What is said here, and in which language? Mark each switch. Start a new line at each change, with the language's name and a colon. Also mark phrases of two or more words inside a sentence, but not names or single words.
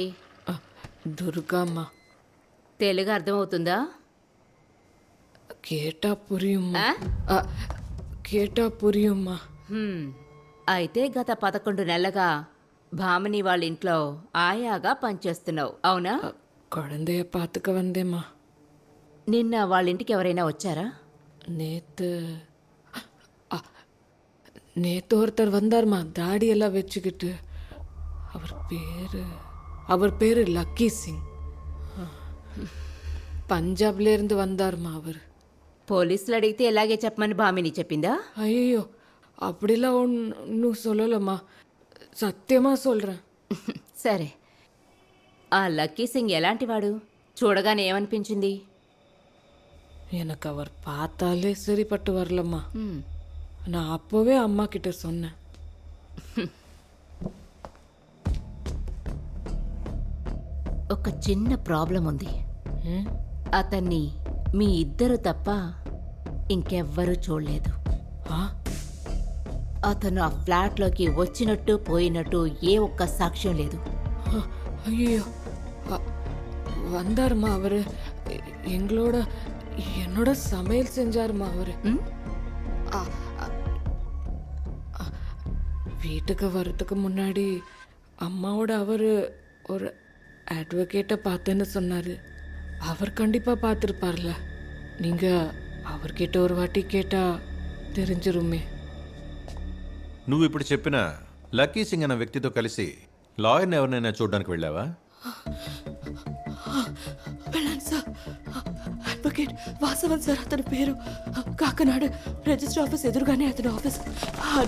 Telugu: దుర్గమ్మ. తెలుగు అర్థమవుతుందా? కేటాపురియమ్మ. ఆ? కేటాపురియమ్మ. అయితే గత 11 నెలలుగా భామిని వాళ్ళ ఇంట్లో ఆయాగా పనిచేస్తున్నావు, అవునా?
Tamil: குழந்தைய பார்த்துக்க வந்தேம்மா.
Telugu: నిన్న వాళ్ళ ఇంటికి ఎవరైనా వచ్చారా?
Tamil: நேத்து ஒருத்தர் வந்தார்மா, தாடி எல்லாம் வச்சுக்கிட்டு. அவர் பேரு லக்கி சிங். పంజాబ్లో இருந்து வந்தார்மா அவர்.
Telugu: పోలీసులు అడిగితే ఎలాగే చెప్పమని భామిని చెప్పిందా?
Tamil: ஐயோ, அப்படிலாம் ஒன்றும் சொல்லலம்மா, సత్యమా சொல்கிறேன்.
Telugu: సరే, ఆ లక్కీ సింగ్ ఎలాంటివాడు? చూడగానే ఏమనిపించింది?
Tamil: எனக்கு அவர் பார்த்தாலே சரிப்பட்டு வரலம்மா. நான் அப்போவே அம்மா கிட்ட சொன்னேன்.
Telugu: ఒక చిన్న ప్రాబ్లం ఉంది. అతన్ని మీ ఇద్దరు తప్ప ఇంకెవ్వరూ చూడలేదు. అతను ఆ ఫ్లాట్లోకి వచ్చినట్టు పోయినట్టు ఏ ఒక్క సాక్ష్యం లేదు.
Tamil: ஐயோ, வந்தாருமா அவரு. என்னோட சமையல் செஞ்சாருமா அவரு. வீட்டுக்கு வர்றதுக்கு முன்னாடி அம்மாவோட அவரு ஒரு அட்வொகேட்டை பார்த்தேன்னு சொன்னாரு. அவர் கண்டிப்பா பார்த்துருப்பார்ல. நீங்க அவர்கிட்ட ஒரு வாட்டி கேட்டா தெரிஞ்சிருமே.
Telugu: నువ్వు ఇప్పుడు చెప్పిన లక్కీ సింగ్ అన్న వ్యక్తితో కలిసి లాయర్ని ఎవరినైనా చూడడానికి వెళ్ళావా? వెళ్ళాను సార్. అడ్వకేట్ వాసవన్ సార్ అతని పేరు. కాకినాడ రిజిస్టర్ ఆఫీస్ ఎదురుగానే అతని ఆఫీస్.